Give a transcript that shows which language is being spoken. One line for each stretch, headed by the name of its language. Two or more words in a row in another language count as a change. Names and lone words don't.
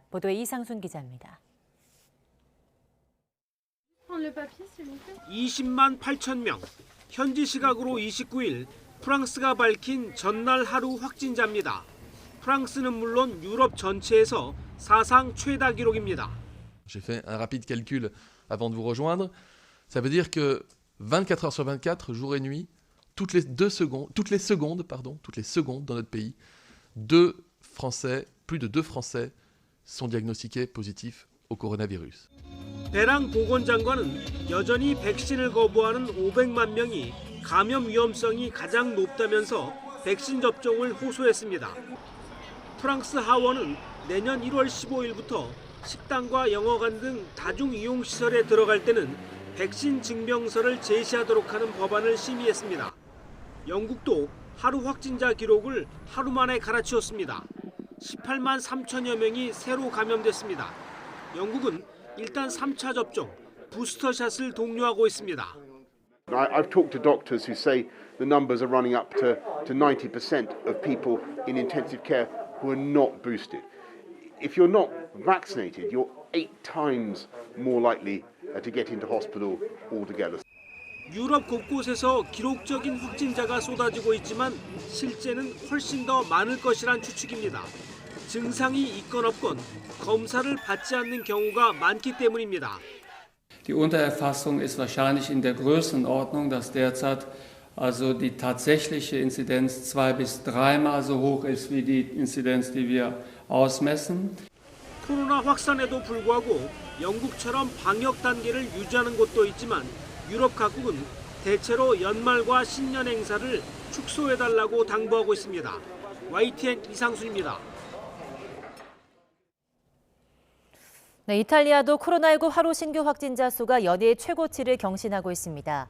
Korean: 보도에 이상순 기자입니다. 20만 8천 명. 현지 시각으로 29일 프랑스가 밝힌 전날 하루 확진자입니다. 프랑스는 물론 유럽 전체에서 사상 최다 기록입니다.
French: J'ai fait un rapide calcul avant de vous rejoindre. Ça veut dire que 24 heures sur 24, jour et nuit, toutes les secondes dans notre pays, plus de 2 Français sont diagnostiqués positifs au coronavirus.
Korean: 베랑 보건장관은 여전히 백신을 거부하는 500만 명이 감염 위험성이 가장 높다면서 백신 접종을 호소했습니다. 프랑스 하원은 내년 1월 15일부터 식당과 영화관 등 다중이용시설에 들어갈 때는 백신 증명서를 제시하도록 하는 법안을 심의했습니다. 영국도 하루 확진자 기록을 하루 만에 갈아치웠습니다. 18만 3천여 명이 새로 감염됐습니다. 영국은 일단 3차 접종, 부스터샷을 독려하고 있습니다.
English: I've talked to doctors who say the numbers are running up to 90% of people in intensive care who are not boosted. If you're not vaccinated, you're 8 times more likely to get into hospital altogether.
Korean: 유럽 곳곳에서 기록적인 확진자가 쏟아지고 있지만 실제는 훨씬 더 많을 것이란 추측입니다. 증상이 있건 없건 검사를 받지 않는 경우가 많기 때문입니다.
German: Die Untererfassung ist wahrscheinlich in der Größenordnung, dass derzeit also die tatsächliche Inzidenz 2 bis 3-mal so hoch ist wie die Inzidenz, die wir ausmessen.
Korean: 코로나 확산에도 불구하고 영국처럼 방역 단계를 유지하는 곳도 있지만 유럽 각국은 대체로 연말과 신년 행사를 축소해달라고 당부하고 있습니다. YTN 이상순입니다. 네, 이탈리아도 코로나19 하루 신규 확진자 수가 연일 최고치를 경신하고 있습니다.